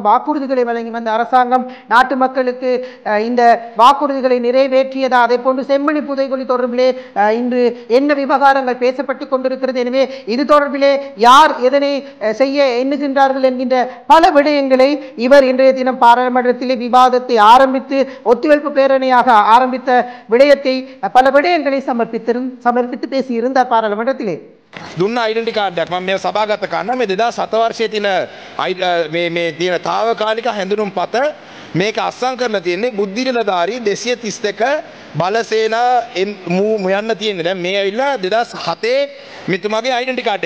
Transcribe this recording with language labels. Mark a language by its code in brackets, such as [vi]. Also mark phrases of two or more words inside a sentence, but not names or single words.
[ta] வாக்குறுதிகளை வழங்கி வந்த அரசாங்கம் நாட்டு மக்களுக்கு இந்த வாக்குறுதிகளை நிறைவேற்றியதா, அதே போன்று செம்மணி புதைகுழி தொடர்பிலே இன்று என்ன விவகாரங்கள் பேசப்பட்டுக் கொண்டிருக்கிறது, எனவே இது தொடர்பிலே யார் எதனை செய்ய எண்ணுகின்றார்கள் என்கின்ற பல விடயங்களை இவர் இன்றைய தினம் பாராளுமன்றத்திலே விவாதத்தை ஆரம்பித்து ஒத்திவைப்பு பேரணியாக ஆரம்பித்த விடயத்தை பல விடயங்களை சமர்ப்பித்து பேசியிருந்தார் பாராளுமன்றத்திலே. [si] දුන්න [en] identity card [si] එකක් මම මේ සභාගත කරනවා. මේ 2007 වර්ෂයේ තියෙන මේ තියෙන తాවකාලික හැඳුනුම් පත මේක අත්සන් කරලා තියෙන්නේ බුද්ධි නිලධාරී 232 බලසේනා යන්න තියෙන්නේ. දැන් මේ ඇවිල්ලා 2007 මෙතුමාගේ [en] identity card [si] එක.